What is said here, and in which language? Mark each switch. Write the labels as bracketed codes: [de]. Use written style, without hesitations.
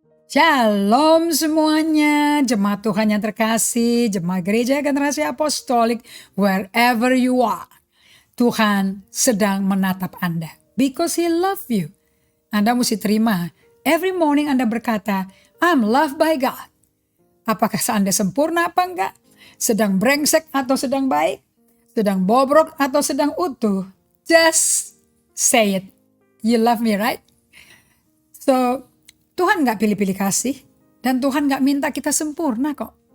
[id] Shalom semuanya, jemaat Tuhan yang terkasih, jemaat gereja generasi apostolik, [en] wherever you are. [id] Tuhan sedang menatap Anda, [en] because He love you. [id] Anda mesti terima, [en] every morning [id] Anda berkata, [en] I'm loved by God. [id] Apakah Anda sempurna apa enggak? Sedang brengsek atau sedang baik? Sedang bobrok atau sedang utuh? [en] Just say it. You love me, right? [id] So, Tuhan gak pilih-pilih kasih. Dan Tuhan gak minta kita sempurna kok.